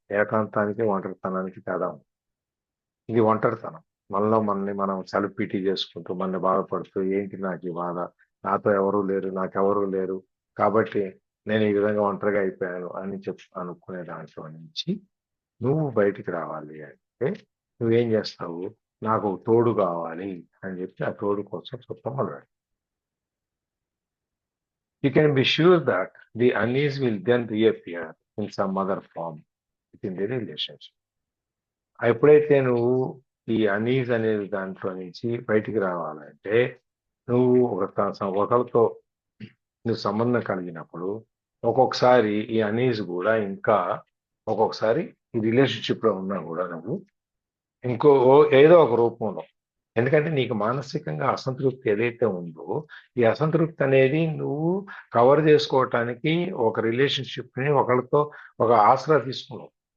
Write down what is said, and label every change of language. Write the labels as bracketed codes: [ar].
[te] ఏకాంతానికి ఒంటరితనానికి తేడా ఉంది. ఇది ఒంటరితనం, మనలో మనం సెల్ఫ్ పీటీ చేసుకుంటూ మనని బాధపడుతూ ఏంటి నాకు ఈ బాధ, నాతో ఎవరూ లేరు, నాకెవరూ లేరు కాబట్టి నేను ఈ విధంగా ఒంటరిగా అయిపోయాను అని అనుకునే దాంట్లో నుంచి నువ్వు బయటికి రావాలి అంటే నువ్వేం చేస్తావు? నాకు ఒక తోడు కావాలి అని చెప్పి ఆ తోడు కోసం చెప్పడం మొదలు. [en] You can be sure that the unease will then reappear in some other form within the relationship. [te] ఎప్పుడైతే నువ్వు ఈ అనీజ్ అనేది దాంట్లో నుంచి బయటికి రావాలంటే నువ్వు ఒకరితో నువ్వు సంబంధం కలిగినప్పుడు ఒక్కొక్కసారి ఈ అనీజ్ కూడా ఇంకా ఒక్కొక్కసారి ఈ రిలేషన్షిప్ లో ఉన్నా కూడా నువ్వు ఏదో ఒక రూపంలో, ఎందుకంటే నీకు మానసికంగా అసంతృప్తి ఏదైతే ఉందో ఈ అసంతృప్తి అనేది నువ్వు కవర్ చేసుకోవటానికి ఒక రిలేషన్షిప్ ని ఒకరితో ఒక ఆసరా తీసుకున్నావు.